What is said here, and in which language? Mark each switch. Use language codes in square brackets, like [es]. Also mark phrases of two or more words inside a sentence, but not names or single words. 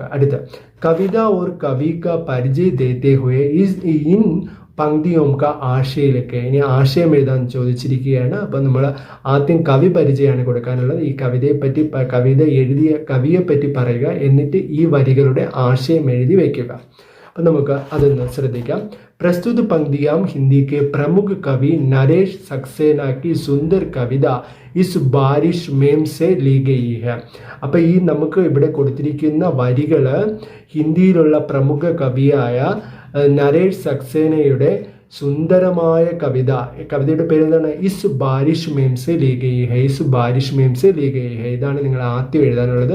[hi] അടുത്ത कविता और कवि का परिचय देते हुए इन पंक्तियों का ആശയിലൊക്കെ. [ml] ഇനി ആശയം എഴുതാൻ ചോദിച്ചിരിക്കുകയാണ്. അപ്പം നമ്മൾ ആദ്യം കവി പരിചയമാണ് കൊടുക്കാനുള്ളത്. ഈ കവിത എഴുതിയ കവിയെപ്പറ്റി പറയുക, എന്നിട്ട് ഈ വരികളുടെ ആശയം എഴുതി വയ്ക്കുക. അപ്പം നമുക്ക് അതൊന്ന് ശ്രദ്ധിക്കാം. [hi] प्रस्तुत पंक्तियाँ हिंदी के प्रमुख कवि नरेश सक्सेना की सुंदर कविता इस बारिश में से ली गई है. [ml] അപ്പം ഈ നമുക്ക് ഇവിടെ കൊടുത്തിരിക്കുന്ന വരികൾ ഹിന്ദിയിലുള്ള പ്രമുഖ കവിയായ നരേഷ് സക്സേനയുടെ സുന്ദരമായ കവിതയുടെ പേര് എന്താണ്, [hi] इस बारिश में से ली गई है. [ml] ഇതാണ് നിങ്ങൾ ആദ്യം എഴുതാനുള്ളത്.